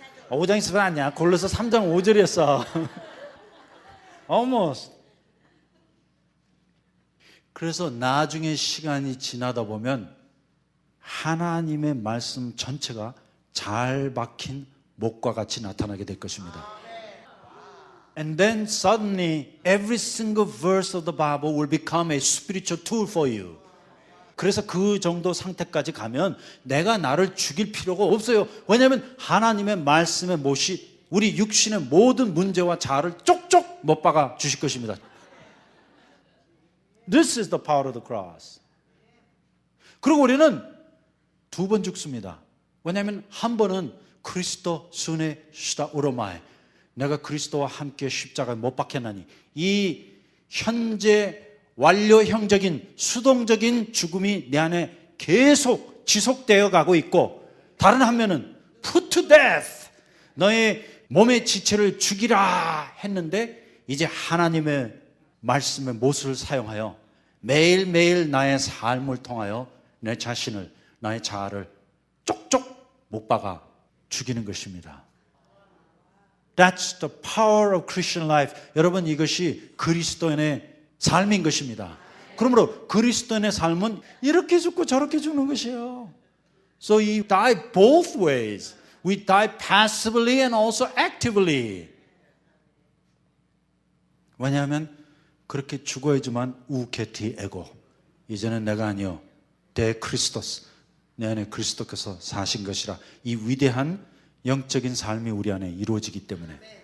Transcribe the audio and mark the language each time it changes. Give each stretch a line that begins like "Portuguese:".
Korean: 5장 있으면 아니야. 골로새 3장 5절이었어. almost. 그래서 나중에 시간이 지나다 보면 하나님의 말씀 전체가 잘 박힌 목과 같이 나타나게 될 것입니다.
English: And then suddenly every single verse of the Bible will become a spiritual tool for you.
Korean: 그래서 그 정도 상태까지 가면 내가 나를 죽일 필요가 없어요. 왜냐하면 하나님의 말씀의 못이 우리 육신의 모든 문제와 자아를 쪽쪽 못 박아 주실 것입니다.
English: This is the power of the cross.
Korean: 그리고 우리는 두 번 죽습니다. 왜냐하면 한 번은 그리스도 순회 시다 오로마에 내가 그리스도와 함께 십자가에 못 박혔나니 이 현재 완료형적인 수동적인 죽음이 내 안에 계속 지속되어 가고 있고 다른 한면은
English: put to death
Korean: 너의 몸의 지체를 죽이라 했는데 이제 하나님의 말씀의 못을 사용하여 매일매일 나의 삶을 통하여 내 자신을 나의 자아를 쪽쪽 못 박아 죽이는 것입니다.
English: That's the power of Christian life.
Korean: 여러분 이것이 그리스도인의 삶인 것입니다. 그러므로 그리스도인의 삶은 이렇게 죽고 저렇게 죽는 것이에요.
English: So we die both ways. We die passively and also actively.
Korean: 왜냐하면 그렇게 죽어야지만 우케티 에고. 이제는 내가 아니요 데 크리스토스. 내 안에 그리스도께서 사신 것이라. 이 위대한 영적인 삶이 우리 안에 이루어지기 때문에.